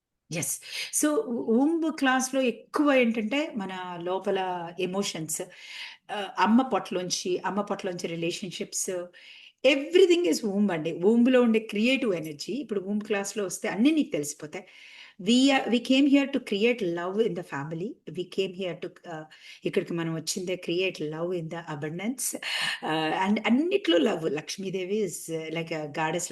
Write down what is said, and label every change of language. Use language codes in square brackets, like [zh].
[en] Yes. [te] So womb క్లాస్లో ఎక్కువ ఏంటంటే మన లోపల ఎమోషన్స్, అమ్మ పొట్టలోంచి రిలేషన్షిప్స్, [en] everything is womb [te] అండి. ఊంబ్లో ఉండే క్రియేటివ్ ఎనర్జీ ఇప్పుడు ఊంబ్ క్లాస్లో వస్తే అన్నీ నీకు తెలిసిపోతాయి. [en] we came here to create love in the family. We came here to [te] ఇక్కడికి మనం వచ్చిందే [en] Create love in the abundance. And అన్నిట్లో love. Lakshmi Devi is like goddess.